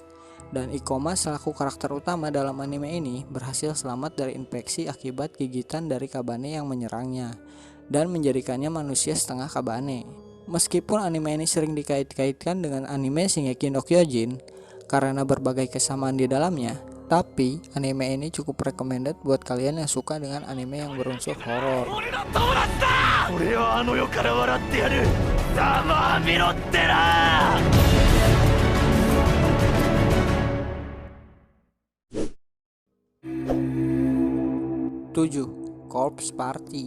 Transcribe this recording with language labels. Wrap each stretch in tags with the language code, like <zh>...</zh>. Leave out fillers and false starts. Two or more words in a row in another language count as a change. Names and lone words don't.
<id>Dan Ikoma selaku karakter utama dalam anime ini berhasil selamat dari infeksi akibat gigitan dari kabane yang menyerangnya dan menjadikannya manusia setengah kabane. Meskipun anime ini sering dikait-kaitkan dengan anime Shingeki no Kyojin karena berbagai kesamaan di dalamnya, tapi anime ini cukup recommended buat kalian yang suka dengan anime yang berunsur horor.</id> <ja>俺はあの世から笑ってやるざまあみろってな</ja> <id>7. Corpse Party.</id>